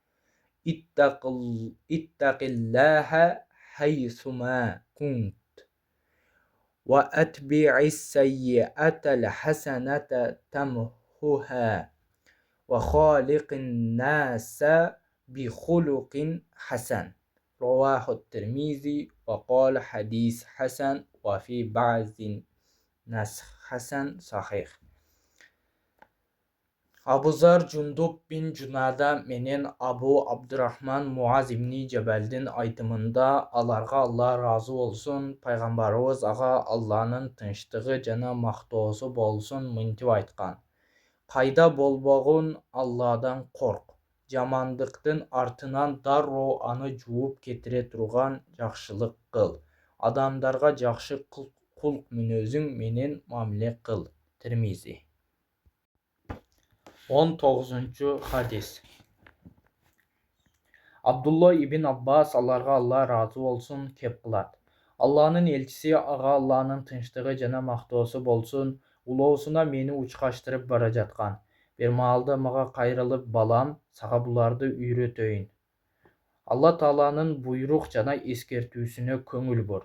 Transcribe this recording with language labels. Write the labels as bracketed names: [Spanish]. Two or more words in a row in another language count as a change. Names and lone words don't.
[Arabic] اتق الله حيثما كنت وأتبع السيئة الحسنة تمحها وخالق الناس بخلق حسن رواه الترمذي وقال حديث حسن وفي بعض نسخ حسن صحيح. [Kyrgyz] Абу Зар Джундуб бин Джунада менен Абу Абдурахман Муаз ибни Джабалдин айтымында аларга Алла разы болсун, пайгамбарыбыз ага Алланын тынчтыгы жана мактоосу болсун мынтип айткан. Кайда болбогун Алладан корк. Жамандыктын артынан дароо аны жууп кетире турган жакшылык кыл. Адамдарга жакшы кулк мүнөзүң менен мамиле кыл. Тирмизи. 19-cu хадис. Абдулла ибн Аббас аларга Алла разы болсун кеп кылат. Алланын элчиси ага Алланын тынчтыгы жана мактоосу болсун улоосуна мени учкаштырып бара жаткан. Бир маалда мага кайрылып, балам, сага буларды үйрөтөйүн. Алла Тааланын буйрук жана эскертүүсүнө көңүл бур.